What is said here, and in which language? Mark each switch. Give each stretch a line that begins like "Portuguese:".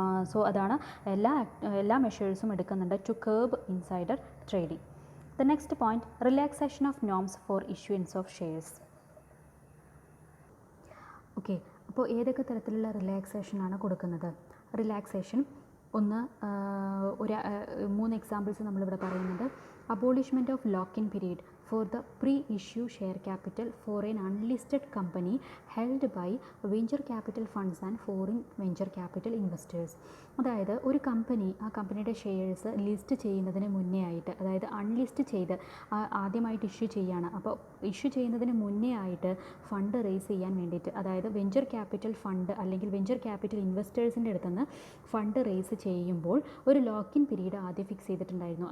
Malayalam: So അതാണ് എല്ലാ മെഷേഴ്സും എടുക്കുന്നുണ്ട്
English: To curb insider trading. The next point, relaxation of norms for issuance of shares.
Malayalam: Okay, അപ്പോൾ ഏതൊക്കെ തരത്തിലുള്ള റിലാക്സേഷനാണ് കൊടുക്കുന്നത്? റിലാക്സേഷൻ ഒന്ന്, ഒരു 3 എക്സാമ്പിൾസ് നമ്മളിവിടെ പറയുന്നുണ്ട്.
English: Abolishment of lock in period for the pre-issue share capital for an unlisted company held by venture capital funds and foreign venture capital investors.
Malayalam: അതായത് ഒരു കമ്പനി, ആ കമ്പനിയുടെ ഷെയർസ് ലിസ്റ്റ് ചെയ്യുന്നതിന് മുന്നേ ആയിട്ട്, അതായത് അൺലിസ്റ്റ് ചെയ്ത് ആദ്യമായിട്ട് ഇഷ്യൂ ചെയ്യുകയാണ്. അപ്പോൾ ഇഷ്യൂ ചെയ്യുന്നതിന് മുന്നേ ആയിട്ട് ഫണ്ട് റേസ് ചെയ്യാൻ വേണ്ടിയിട്ട്, അതായത് വെഞ്ചർ ക്യാപിറ്റൽ ഫണ്ട് അല്ലെങ്കിൽ വെഞ്ചർ ക്യാപിറ്റൽ ഇൻവെസ്റ്റേഴ്സിൻ്റെ അടുത്തുനിന്ന് ഫണ്ട് റേസ് ചെയ്യുമ്പോൾ ഒരു ലോക്ക്-ഇൻ പീരീഡ് ആദ്യം ഫിക്സ് ചെയ്തിട്ടുണ്ടായിരുന്നു.